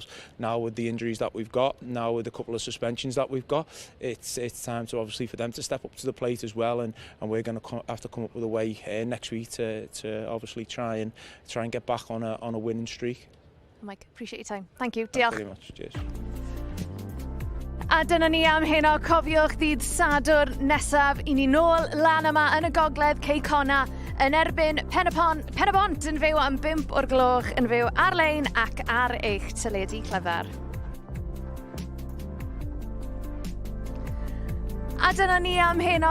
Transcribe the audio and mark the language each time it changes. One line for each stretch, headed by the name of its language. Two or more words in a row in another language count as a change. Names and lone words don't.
English: Now with the injuries that we've got, now with a couple of suspensions that we've got, it's time to obviously for them to step up to the plate as well, and we're going to have to come up with a way next week to obviously try and get back on a winning streak. Mike, appreciate your time. Thank you. Thank you very much. Cheers.
Welsh: A dyna ni am heno. Cofiwch ddydd Sadwrn nesaf i ni nôl lan yma yn y gogledd Ceicona yn erbyn Pen y Bont yn fyw am 5 o'r gloch, yn fyw ar-lein ac ar eich teledu clyfar. A dyna ni am heno.